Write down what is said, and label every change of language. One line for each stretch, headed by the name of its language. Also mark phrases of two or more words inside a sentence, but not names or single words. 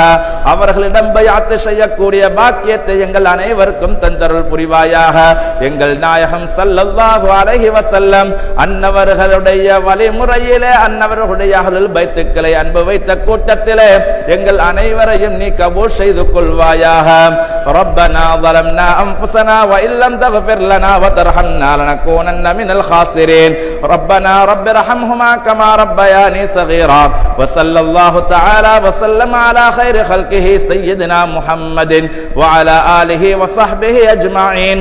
Tamil: அவர்களிடம் பைஅத் செய்யக்கூடிய பாக்கியத்தை எங்கள் அனைவருக்கும் தந்தருள் புரிவாயாக. எங்கள் நாயகம்
Arabic: صلى الله عليه وسلم
Tamil: அன்னவர்களுடைய வழிமுறையிலே அன்னவர்களுடைய அஹ்லுல் பைத்துக்களை அன்பு வைத்த கூட்டத்திலே எங்கள் அனைவரையும் நீ கபூல் செய்து கொள்வாயாக.
Arabic: ரப்பனா ظلمنا انفسنا وان لم تغفر لنا وترحمنا لنكونن من الخاسرين. ربنا رب ارحمهما كما ربياني صغيرا. وصلى الله تعالى وسلم على خير خلقه سيدنا محمد وعلى آله وصحبه أجمعين.